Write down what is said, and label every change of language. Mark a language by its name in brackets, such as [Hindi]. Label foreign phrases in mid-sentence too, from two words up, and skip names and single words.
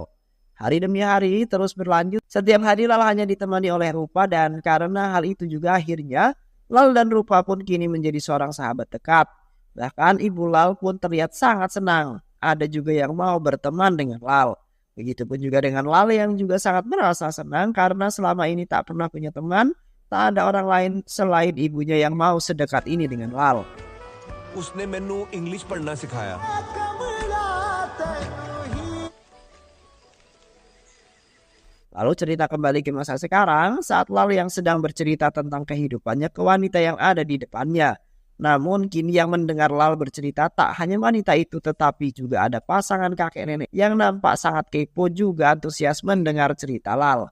[Indonesian] Hari demi hari terus berlanjut. Setiap hari Lal hanya ditemani oleh Rupa dan karena hal itu juga akhirnya Lal dan Rupa pun kini menjadi seorang sahabat dekat. Bahkan ibu Lal pun terlihat sangat senang. Ada juga yang mau berteman dengan Lal. Begitupun juga dengan Lal yang juga sangat merasa senang karena selama ini tak pernah punya teman, tak ada orang lain selain ibunya yang mau sedekat ini dengan Lal. [Hindi] उसने मैनू इंग्लिश पढ़ना सिखाया। [Indonesian] Lalu cerita kembali ke masa sekarang saat Lal yang sedang bercerita tentang kehidupannya ke wanita yang ada di depannya. Namun kini yang mendengar Lal bercerita tak hanya wanita itu tetapi juga ada pasangan kakek nenek yang nampak sangat kepo juga antusias mendengar cerita Lal.